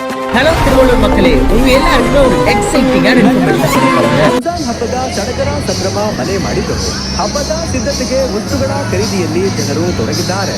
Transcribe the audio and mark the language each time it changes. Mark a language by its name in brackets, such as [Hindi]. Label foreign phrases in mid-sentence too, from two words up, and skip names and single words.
[Tamil] ஹலோ திருவள்ளூர் மக்களே, உங்க எல்லாருக்குமே ஒரு [English] exciting information. [Kannada] ರಂಜಾನ್ ಹಬ್ಬದ ಸಡಗರ ಸಂಭ್ರಮ ಮನೆ ಮಾಡಿದ್ದು ಹಬ್ಬದ ಸಿದ್ಧತೆಗೆ ವಸ್ತುಗಳ ಖರೀದಿಯಲ್ಲಿ ಜನರು ತೊಡಗಿದ್ದಾರೆ.